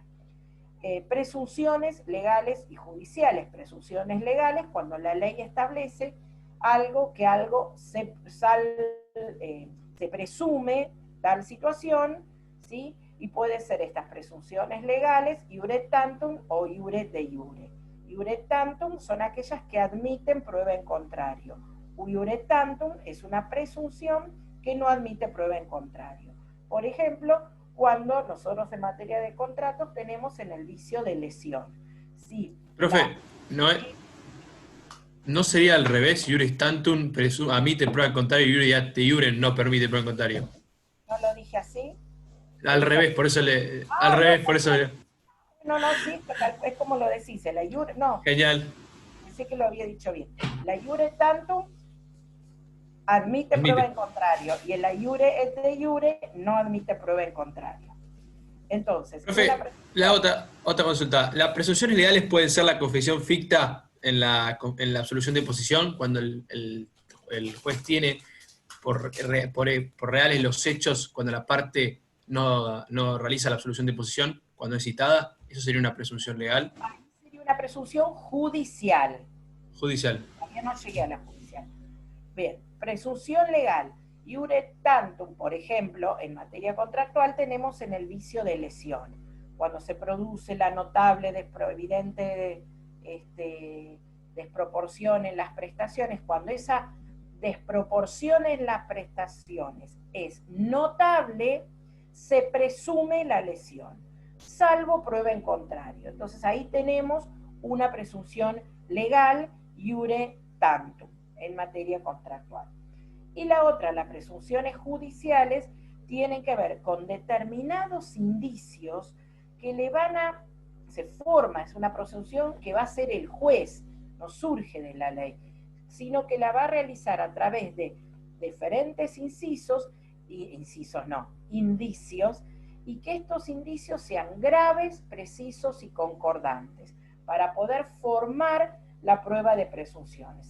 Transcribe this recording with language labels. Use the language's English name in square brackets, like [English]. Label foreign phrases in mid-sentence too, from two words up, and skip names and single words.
[Spanish] Presunciones legales y judiciales. Presunciones legales, cuando la ley establece que algo se presume tal situación, ¿sí? Y puede ser estas presunciones legales, [Latin] iure tantum o iure de iure. Iure tantum [Spanish] son aquellas que admiten prueba en contrario. [Latin] Iure tantum [Spanish] es una presunción que no admite prueba en contrario. Por ejemplo, cuando nosotros en materia de contratos tenemos en el vicio de lesión. Sí, Profe, ¿no sería al revés? [Latin] Iuris tantum [Spanish] admite prueba en contrario y [Latin] iure ad iure [Spanish] no permite prueba en contrario. ¿No lo dije así? Al revés, por eso al revés, por eso No, sí, es como lo decís, la iure, no. Genial. Pensé que lo había dicho bien. La [Latin] iure tantum [Spanish] admite prueba en contrario y el [Latin] iure et de iure [Spanish] no admite prueba en contrario. Entonces, profe, la otra consulta. ¿Las presunciones legales pueden ser la confesión ficta en la absolución de posición cuando el juez tiene por reales los hechos cuando la parte no realiza la absolución de posición cuando es citada? ¿Eso sería una presunción legal? Ahí sería una presunción judicial. Judicial. Todavía no llegué a la judicial. Bien, presunción legal. [Latin] Iure tantum, [Spanish] por ejemplo, en materia contractual tenemos en el vicio de lesión. Cuando se produce la notable evidente desproporción en las prestaciones, cuando esa desproporción en las prestaciones es notable, se presume la lesión, salvo prueba en contrario. Entonces ahí tenemos una presunción legal, [Latin] iure tantum, [Spanish] en materia contractual. Y la otra, las presunciones judiciales, tienen que ver con determinados indicios que se forma, es una presunción que va a ser el juez, no surge de la ley, sino que la va a realizar a través de diferentes indicios, y que estos indicios sean graves, precisos y concordantes, para poder formar la prueba de presunciones.